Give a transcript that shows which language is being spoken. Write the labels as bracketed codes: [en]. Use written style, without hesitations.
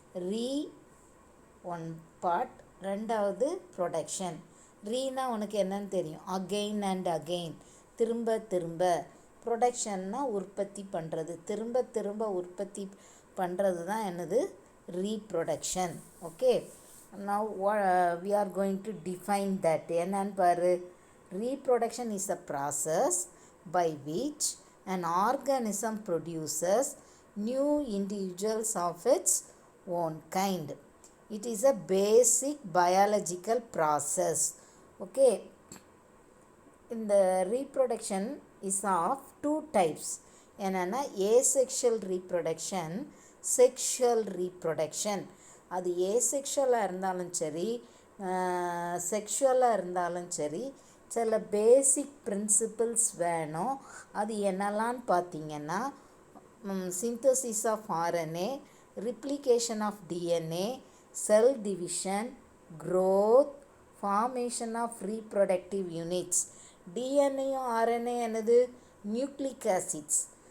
[ta] ரீ one part, ரெண்டாவது production. Reena உனக்கு என்னன்னு தெரியும், அகெயின் அண்ட் அகெயின், திரும்ப திரும்ப. ப்ரொடக்ஷன்னா உற்பத்தி பண்ணுறது, திரும்ப திரும்ப உற்பத்தி பண்ணுறது தான் என்னது, reproduction. [en] Okay, now we are going to define that. [ta] என்னன்னு பாரு. [en] Reproduction is a process by which an organism produces new individuals of its own kind. It is a basic biological process. Okay, [ta] இந்த [en] reproduction is of two types. [ta] என்னென்னா [en] asexual reproduction, sexual reproduction. [ta] அது asexual-ஆக இருந்தாலும் சரி, செக்ஷுவலாக இருந்தாலும் சரி, சில பேசிக் principles வேணும். அது என்னெல்லான்னு பார்த்தீங்கன்னா, [en] synthesis of RNA, replication of DNA, cell division, growth, formation of reproductive units. [ta] டிஎன்ஏயும் RNA என்னது, நியூக்ளிக் ஆசிட்ஸ்.